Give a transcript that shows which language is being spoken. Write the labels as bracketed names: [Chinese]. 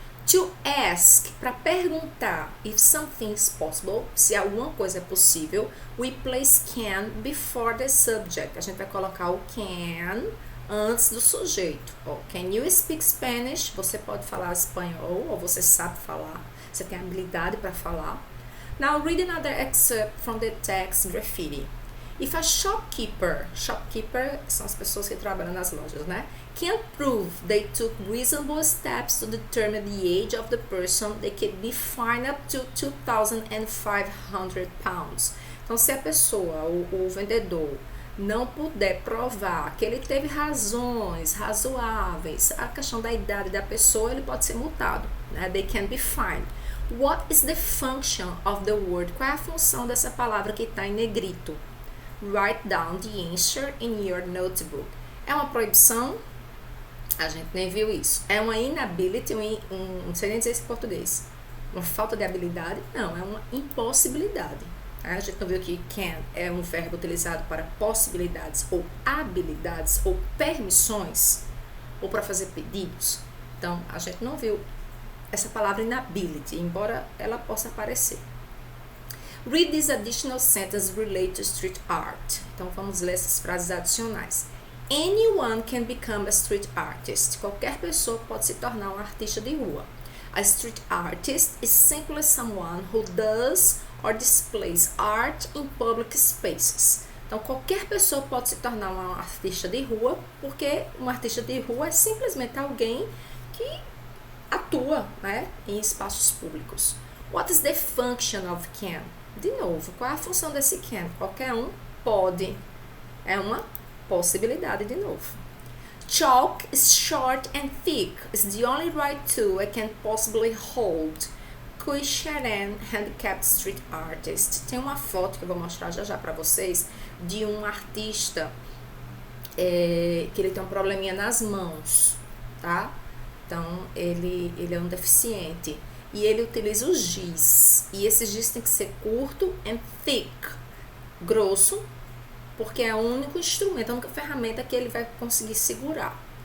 [English] To ask, [Portuguese] para perguntar [English] if something is possible, [Portuguese] se alguma coisa é possível, [English] we place can before the subject. [Portuguese] A gente vai colocar o can antes do sujeito. [English] Can you speak Spanish? [Portuguese] Você pode falar espanhol ou você sabe falar. Você tem habilidade para falar. [English] Now read another excerpt from the text graffiti. If a shopkeeper [Portuguese] são as pessoas que trabalham nas lojas, né? [English] Can prove they took reasonable steps to determine the age of the person, they could be fined up to £2,500. [Portuguese] Então, se a pessoa, o vendedor, não puder provar que ele teve razões razoáveis, a questão da idade da pessoa, ele pode ser multado, né? [English] They can be fined. What is the function of the word? [Portuguese] Qual é a função dessa palavra que está em negrito? [English] Write down the answer in your notebook. [Portuguese] É uma proibição? A gente nem viu isso. É uma inability, não sei nem dizer isso em português. Uma falta de habilidade? Não, é uma impossibilidade. A gente não viu que can é um verbo utilizado para possibilidades ou habilidades ou permissões ou para fazer pedidos. Então, a gente não viu essa palavra inability, embora ela possa aparecer. [English] Read this additional sentence related to street art. [Portuguese] Então, vamos ler essas frases adicionais. [English] Anyone can become a street artist. [Portuguese] Qualquer pessoa pode se tornar um artista de rua. [English] A street artist is simply someone who does or displays art in public spaces. [Portuguese] Então, qualquer pessoa pode se tornar um artista de rua, porque um artista de rua é simplesmente alguém que atua, né, em espaços públicos. [English] What is the function of can? [Portuguese] De novo, qual é a função desse can? Qualquer um pode. É uma possibilidade de novo. [English] Chalk is short and thick. It's the only right tool I can possibly hold. Kui Sharan, handicapped street artist. [Portuguese] Tem uma foto que eu vou mostrar já para vocês de um artista que ele tem um probleminha nas mãos, tá? Então, ele é um deficiente. E ele utiliza o giz. E esse giz tem que ser curto [English] and thick. [Portuguese] Grosso, porque é o único instrumento, a única ferramenta que ele vai conseguir segurar.